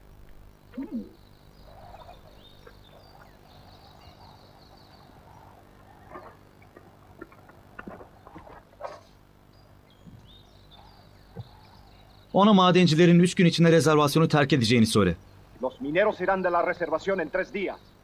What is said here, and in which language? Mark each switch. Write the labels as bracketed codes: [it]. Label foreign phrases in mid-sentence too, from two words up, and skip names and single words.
[tr] Ona madencilerin 3 gün içinde rezervasyonu terk edeceğini söyle. [es] Los mineros irán de la reservación en 3 días.